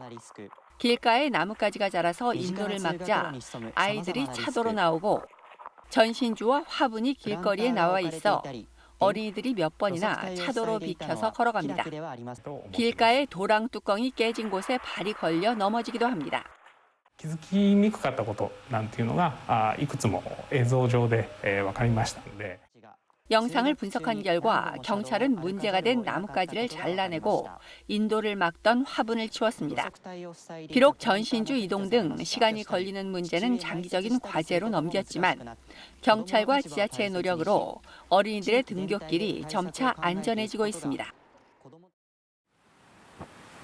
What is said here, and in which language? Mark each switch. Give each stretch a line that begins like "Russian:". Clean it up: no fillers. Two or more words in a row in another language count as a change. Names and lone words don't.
Korean: 길가에 나뭇가지가 자라서 인도를 막자 아이들이 차도로 나오고 전신주와 화분이 길거리에 나와 있어 어린이들이 몇 번이나 차도로 비켜서 걸어갑니다. 길가에 도랑 뚜껑이 깨진 곳에 발이 걸려 넘어지기도 합니다.
Japanese: 気づきにくかったことなんていうのがいくつも映像上で分かりましたので
Korean: 영상을 분석한 결과 경찰은 문제가 된 나뭇가지를 잘라내고 인도를 막던 화분을 치웠습니다. 비록 전신주 이동 등 시간이 걸리는 문제는 장기적인 과제로 넘겼지만 경찰과 지자체의 노력으로 어린이들의 등굣길이 점차 안전해지고 있습니다.